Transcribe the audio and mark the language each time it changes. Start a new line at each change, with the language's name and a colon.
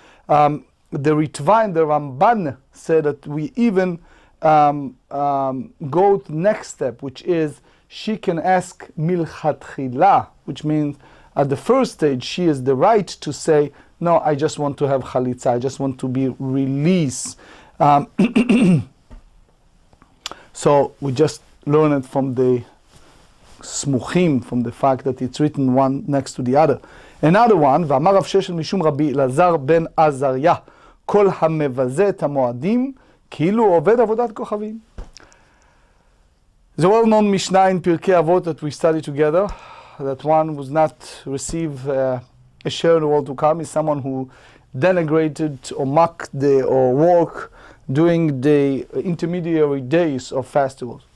English: The Ritva and the Ramban said that we even go to the next step, which is she can ask milchatchila, which means at the first stage she has the right to say, no, I just want to have chalitza, I just want to be released. So we just learn it from the smuchim, from the fact that it's written one next to the other. Another one,
Hebrew: ואמר רב ששת משום רבי אלעזר בן עזריה, כל המבזה את המועדים, כאילו עובד עבודת כוכבים.
English: The well-known Mishnah in Pirkei Avot that we study together, that one who does not receive a share in the world to come is someone who denigrated or mocked or walk during the intermediary days of festivals.